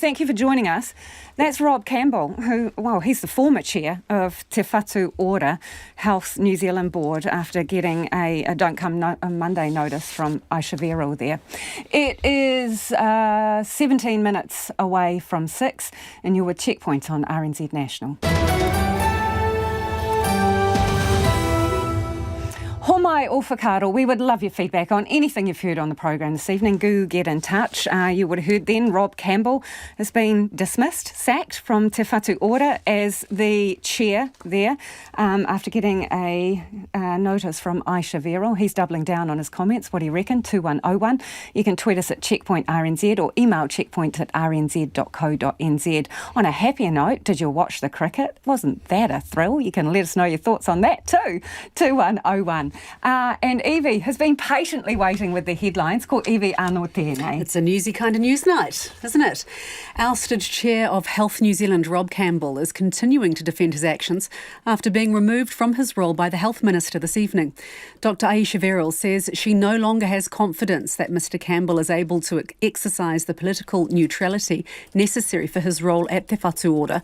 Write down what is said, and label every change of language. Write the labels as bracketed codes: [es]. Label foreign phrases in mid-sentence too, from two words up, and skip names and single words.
[en] Thank you for joining us. That's Rob Campbell, who, well, he's the former chair of Te Whatu Ora Health New Zealand Board after getting a Don't Come Monday notice from Aisha Verrill there. It is 17 minutes away from 6, and you're with Checkpoint on RNZ National. [mi] Homai o whakaaro, [en] we would love your feedback on anything you've heard on the programme this evening. Do get in touch. You would have heard then Rob Campbell has been dismissed, sacked from Te Whatu Ora as the chair there after getting a notice from Aisha Verrill. He's doubling down on his comments. What do you reckon? 2101. You can tweet us at Checkpoint RNZ or email checkpoint@rnz.co.nz. On a happier note, did you watch the cricket? Wasn't that a thrill? You can let us know your thoughts on that too. 2101. And Evie has been patiently waiting with the headlines. [mi] Ko Evie anō tēnei. [en] It's a newsy kind of news night, isn't it? Ousted Chair of Health New Zealand, Rob Campbell, is continuing to defend his actions after being removed from his role by the Health Minister this evening. Dr Aisha Verrill says she no longer has confidence that Mr Campbell is able to exercise the political neutrality necessary for his role at Te Whatu Ora.